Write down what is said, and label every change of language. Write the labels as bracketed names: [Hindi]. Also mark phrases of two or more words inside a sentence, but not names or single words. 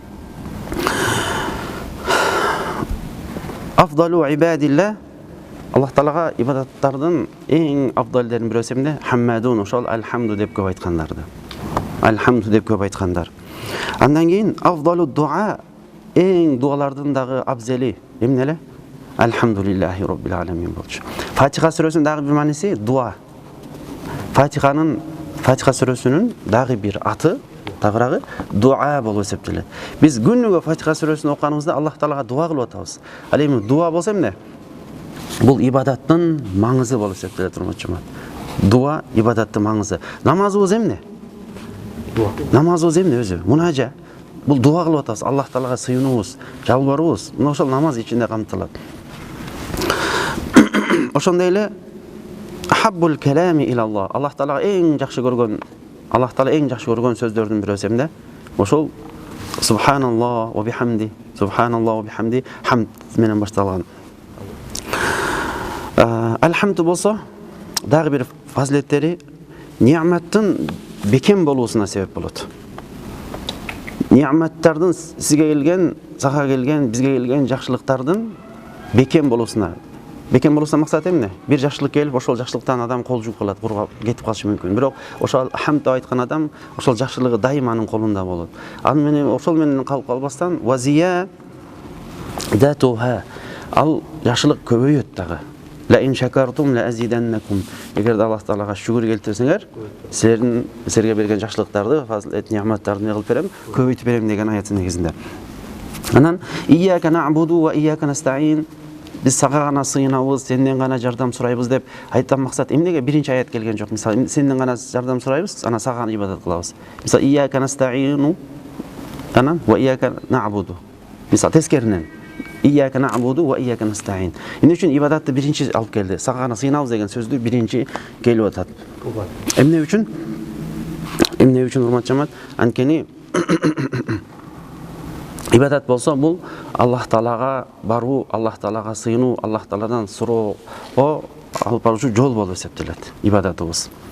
[Arabic] أفضل عباد الله, [Kyrgyz] Аллах Таалага ибадаттардын эң абдалдерин бирөөсү эмне? Хаммадун, ошол алхамду деп көп айткандарды. Алхамду деп көп айткандар. Андан кийин [Arabic] أفضل الدعاء, [Kyrgyz] эң дуалардын дагы абзели эмне эле? [Arabic] الحمد لله رب العالمين болчу. [Kyrgyz] Фатиха сүрөсүнүн дагы бир мааниси дуа. Фатиха сүрөсүнүн дагы бир аты, тагырагы дуа болуп эсептелет. Биз күнүгө Фатиха сүрөсүн окуганыбызда Аллах Таалага дуа кылып атабыз. Ал эми дуа болсо эмне? Бул ибадаттын маңызы болуп эсептелет, урматтуу. Дуа ибадаттын маңызы. Намазыбыз эмне? Дуа. Намазыбыз эмне өзү? Мунажа. Бул дуа кылып атабыз. Аллах Таалага сыйынуубуз, жалбарыбыз. Мына ошол намаз ичинде камтылат. Ошондой эле [Arabic] أحب الكلام إلى الله. [Kyrgyz] Аллах Таалага эң жакшы көргөн сөздөрдүн бирөөсү эмне? [Arabic] Ошол سبحان الله وبحمده، سبحان الله وبحمده, [Kyrgyz] хамд менен башталган. Алхамду болсо, дагы бир фазилеттери ниъматтын бекем болуусуна себеп болот. Ниъматтардын сизге келген, сага келген, бизге келген жакшылыктардын бекем болуусуна. Бекем болуусуна максат эмне? Бир жакшылык келип, ошол жакшылыктан адам кол жууп калат, кургап кетип калышы мүмкүн. Бирок ошол хамд деп айткан адам, ошол жакшылыгы дайым анын колунда болот. Ал менен ошол менен калып калбастан [Arabic] وزيادتها. [Kyrgyz] Ал жакшылык көбөйөт дагы. [Arabic] لئن شكرتم لأزيدنكم. [Kyrgyz] Эгер Аллах Таалага шүгүр келтирсеңер, силерге берген жакшылыктарды, фазилет ниъматтарды не кылып берем, көбөйтүп берем деген аяттын негизинде. [Arabic] Анан إياك نعبد وإياك نستعين. [Kyrgyz] Биз сага гана сыйынабыз, сенден гана жардам сурайбыз деп айткан максат эмнеге биринчи аят келген жок? Мисалы, сенден гана жардам сурайбыз, анан сага гана ибадат кылабыз. [Arabic] Мисалы, إياك نستعين, анан وإياك نعبد. [Kyrgyz] Мисалы, тескеринен [Arabic] إياك نعبد وإياك نستعين. [Kyrgyz] Эмне үчүн ибадатты биринчи алып келди? Сага гана сыйынабыз деген сөздү биринчи келип атат. Эмне үчүн? Эмне үчүн урматтуу жамаат? Анткени ибадат болсо, бул Аллах Таалага баруу, Аллах Таалага сыйынуу, Аллах Тааладан суроого алып баруучу жол болуп эсептелет ибадатыбыз.